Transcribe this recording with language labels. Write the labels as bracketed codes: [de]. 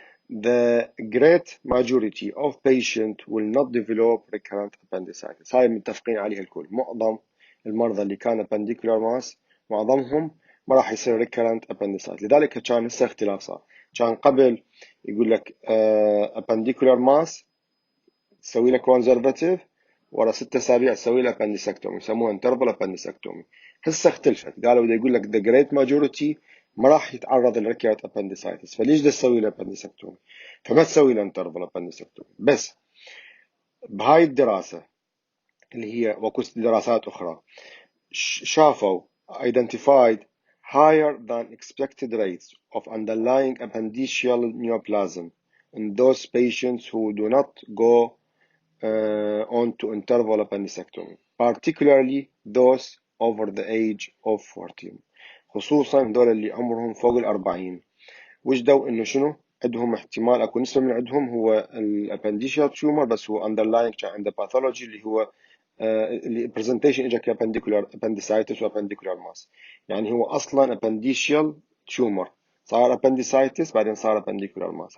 [en] The great majority of patients will not develop recurrent appendicitis [ar] هاي متفقين عليها الكل معظم المرضى اللي كان appendicular mass معظمهم ما راح يصير recurrent appendicitis لذلك كان هسه اختلاف صار كان قبل يقول لك appendicular mass تسوي له conservative ورا 6 أسابيع تسوي له appendicectomy يسموها interval appendicectomy. هسه اختلفت قالوا بده يقول لك [en] the great majority [ar] ما راح يتعرض لركية appendicitis فليش ده تسوي له appendicectomy فما تسوي له interval appendicectomy. بس بهاي الدراسة اللي هي وكل دراسات أخرى شافوا [en] identified higher than expected rates of underlying appendiceal neoplasm in those patients who do not go on to interval appendicectomy particularly those over the age of 40 [ar] خصوصا دول اللي عمرهم فوق 40 وجدوا انه شنو عندهم احتمال اكو نسبة من عندهم هو الابنديشال تيومر، بس هو underlying كان عنده باثولوجي اللي هو اللي برزنتيشن اجى كابنديكولار appendicitis وابنديكولار ماس. يعني هو اصلا appendicial تيومر، صار appendicitis بعدين صار appendicular ماس.